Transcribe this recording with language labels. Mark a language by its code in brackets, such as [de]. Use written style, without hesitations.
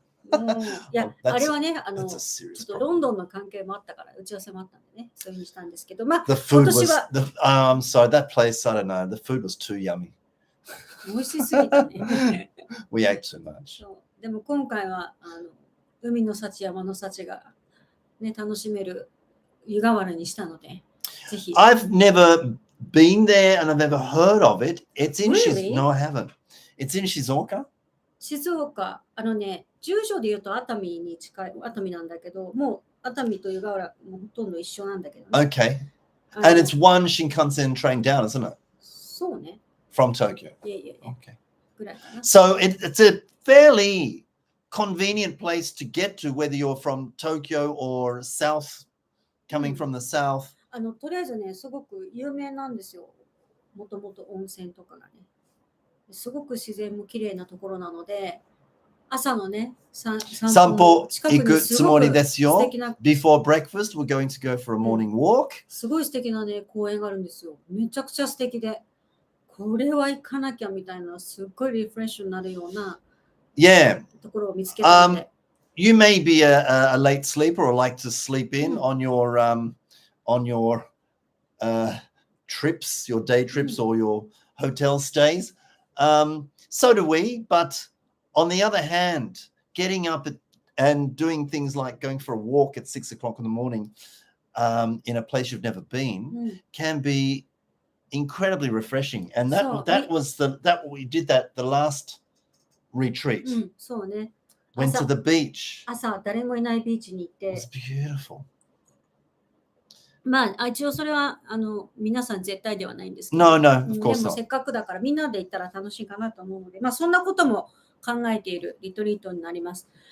[ja] いや、あれはね、ちょっとロンドンの関係もあったから、打ち合わせもあったんでね、そういうふうにしたんですけど、まあ、今年は。 [en] I'm sorry, that place, I don't know, the food was too yummy. [ja] 美味しすぎてね。 [en] We ate too much. [ja] でも今回は、海の幸、山の幸が、ね、楽しめる湯河原にしたので、ぜひ。 [en] I've never been there and I've never heard of it. It's in Really? No, I haven't. It's in Shizuoka? [ja] 静岡、住所で言うと熱海に近い、熱海なんだけど、もう熱海と湯河原もほとんど一緒なんだけどね。 [en] Okay. And it's one Shinkansen train down, isn't it? [ja] そうね。 [en] From Tokyo. Yeah. Okay. [ja] ぐらいかな。 [en] So it's a fairly convenient place to get to, whether you're from Tokyo or south, coming from the south. [ja] とりあえずね、すごく有名なんですよ。もともと温泉とかがね。すごく自然も綺麗なところなので、朝のね、散歩行くつもりですよ。 [en] Before breakfast, we're going to go for a morning walk. [ja] すごい素敵なね、公園があるんですよ。めちゃくちゃ素敵で、これは行かなきゃみたいな、すっごいリフレッシュになるようなところを見つけたので。 [en] You may be a late sleeper or like to sleep in on your trips, your day trips or your hotel stays. So do we, but on the other hand, getting up and doing things like going for a walk at 6 o'clock in the morning in a place you've never been can be incredibly refreshing. And we did that the last retreat. [ja] そうね。 [en] Went to the beach. [ja] 朝誰もいないビーチに行って。 [en] It was beautiful. [ja] まあ一応それは皆さん絶対ではないんですけど。 [en] No, of course not. [ja] でもせっかくだからみんなで行ったら楽しいかなと思うので、まあそんなことも考えているリトリートになります。